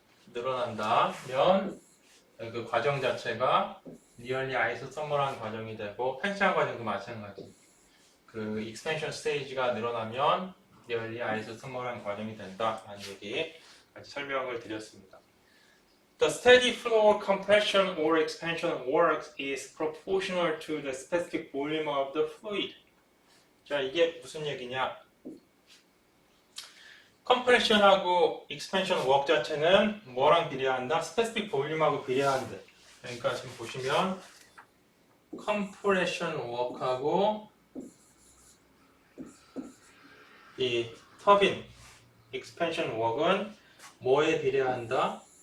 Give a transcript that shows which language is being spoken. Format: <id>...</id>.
<ko>늘어난다면 그 과정 자체가 리얼리 아이소서멀한 과정이 되고 팽창 과정도 마찬가지. 그 익스펜션 스테이지가 늘어나면 리얼리 아이소서멀한 과정이 된다라는 얘기 같이 설명을 드렸습니다.</ko> <en>The steady flow compression or expansion works is proportional to the specific volume of the fluid.</en> <ko>자, 이게 무슨 얘기냐? 컴프레션하고 익스펜션 워크 자체는 뭐랑 비례한다? 스페시픽 볼륨하고 비례한대. 그러니까 지금 보시면 컴프레션 워크하고 이 터빈 익스펜션 워크는 뭐에 비례한다?</ko>